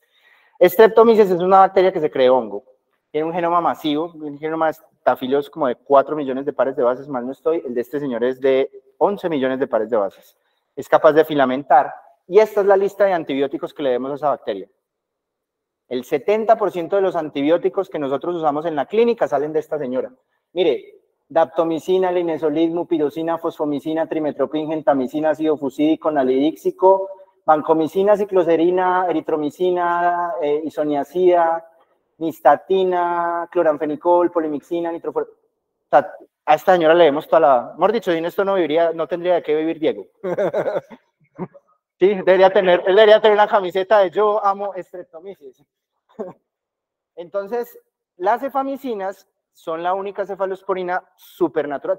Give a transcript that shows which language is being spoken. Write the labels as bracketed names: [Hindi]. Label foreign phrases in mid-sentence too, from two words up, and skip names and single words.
[Spanish] Streptomyces es una bacteria que se cree hongo. Tiene un genoma masivo, un genoma de estafilos como de 4 millones de pares de bases, mal no estoy. El de este señor es de 11 millones de pares de bases. Es capaz de filamentar. Y esta es la lista de antibióticos que le demos a esa bacteria. El 70% de los antibióticos que nosotros usamos en la clínica salen de esta señora. Mire, daptomicina, linezolid, mupirocina, fosfomicina, trimetoprim, gentamicina, ácido fusídico, nalidíxico, vancomicina, cicloserina, eritromicina, isoniazida, nistatina, cloranfenicol, polimixina, nitrofor... O sea, a esta señora le demos toda la... Mejor dicho, sin esto no tendría de qué vivir Diego. Sí, él debería tener una camiseta de yo amo Streptomyces. Entonces, las cefamicinas son la única cefalosporina supernatural.